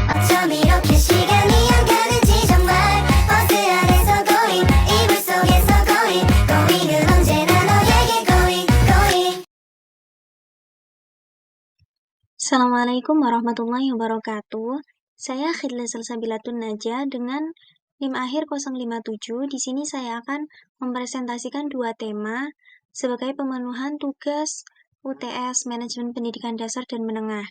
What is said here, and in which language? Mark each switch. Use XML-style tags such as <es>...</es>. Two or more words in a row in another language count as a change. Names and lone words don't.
<ko>좀 이렇게 시간이 안 가는지 정말 버스 안에서 going 이불 속에서 going은 언제나 너에게 going.</ko> <ar>السلام عليكم ورحمة الله وبركاته.</ar> <id>Saya Khidla Salsabilatun Najah dengan NIM akhir 057. Di sini saya akan mempresentasikan dua tema sebagai pemenuhan tugas UTS Manajemen Pendidikan Dasar dan Menengah.</id>